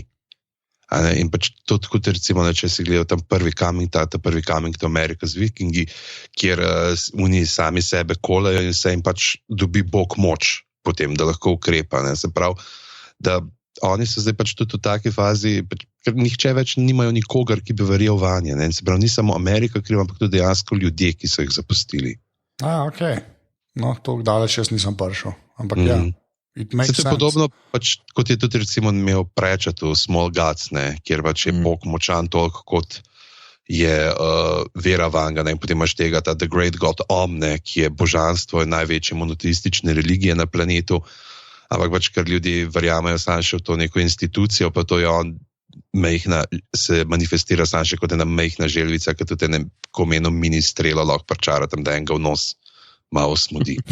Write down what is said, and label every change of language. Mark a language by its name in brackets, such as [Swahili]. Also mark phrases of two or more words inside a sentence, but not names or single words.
[Slovenian] In pač to tako, recimo, če si gledal tam prvi [English] Coming to America [Slovenian] z Vikingi, kjer oni sami sebe kolajo in se jim pač dobi Bog moč potem, da lahko ukrepa. Se pravi, da oni so zdaj pač tudi v taki fazi, ker nihče več nimajo nikogar, ki bi verjel vanje. Se pravi, ni samo Amerika kriva, ampak tudi dejansko ljudje, ki so jih zapustili. Ok. No, to daleč jaz nisem prišel. Ampak ja, [English] it makes sense. [Slovenian] Se je podobno, pač, kot je tudi recimo imel Pratchett v Small Gods, kjer pač je Bog močan toliko, kot je vera vanga, in potem imaš tega, [English] The Great God Om, [Slovenian] ki je božanstvo in največje monoteistične religije na planetu, ampak pač, ker ljudi verjamejo samo še v to neko institucijo, pa to je on mejhna, se manifestira samo še kot ena mejhna želvica, ki tudi enem komenom mini strelo lahko pričara tam, da enega v nos malo smudi.